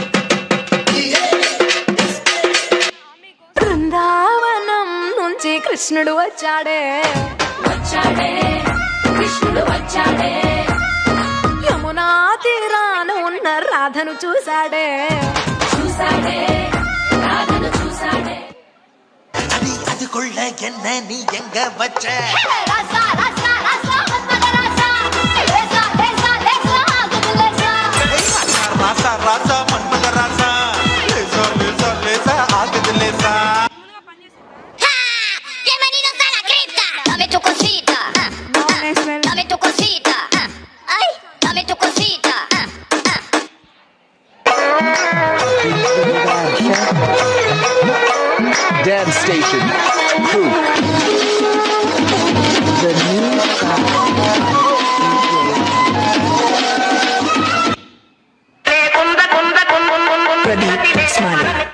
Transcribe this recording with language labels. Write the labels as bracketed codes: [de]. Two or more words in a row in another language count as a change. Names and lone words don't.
[te] బృందావనం నుంచి కృష్ణుడు వచ్చాడే వచ్చాడే కృష్ణుడు వచ్చాడే, యమునా తీరాన ఉన్న రాధను చూశాడే చూసాడే రాధను చూసాడే. [ta] அதுக்குள்ள என்ன நீ எங்க வச்ச? ராசா ராசா ராசா மன்மத ராசா, லேசா லேசா லேசா ஆகுது லேசா. ராசா ராசா மன்மத ராசா, லேசா லேசா லேசா ஆகுது லேசா. [es] Que menino sana grita, dame tu cosita, dame tu cosita, ay, dame tu cosita. [en] Dance station. Proof. The new Pradeep Smiley.